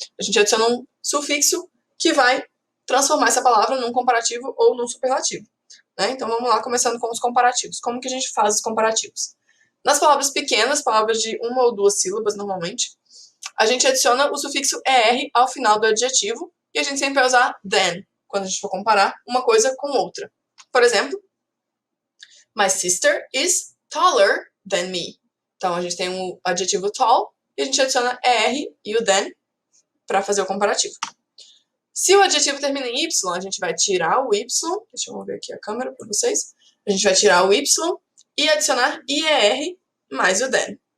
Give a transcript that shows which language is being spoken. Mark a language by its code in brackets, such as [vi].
[pt] A gente adiciona um sufixo que vai transformar essa palavra num comparativo ou num superlativo. Né? Então, vamos lá, começando com os comparativos. Como que a gente faz os comparativos? Nas palavras pequenas, palavras de uma ou duas sílabas, normalmente, a gente adiciona o sufixo ER ao final do adjetivo e a gente sempre vai usar than, quando a gente for comparar uma coisa com outra. Por exemplo, [en] my sister is taller than me. [pt] Então, a gente tem o adjetivo tall e a gente adiciona ER e o than para fazer o comparativo. Se o adjetivo termina em Y, a gente vai tirar o Y. Deixa eu mover aqui a câmera para vocês. A gente vai tirar o Y e adicionar IER mais o than.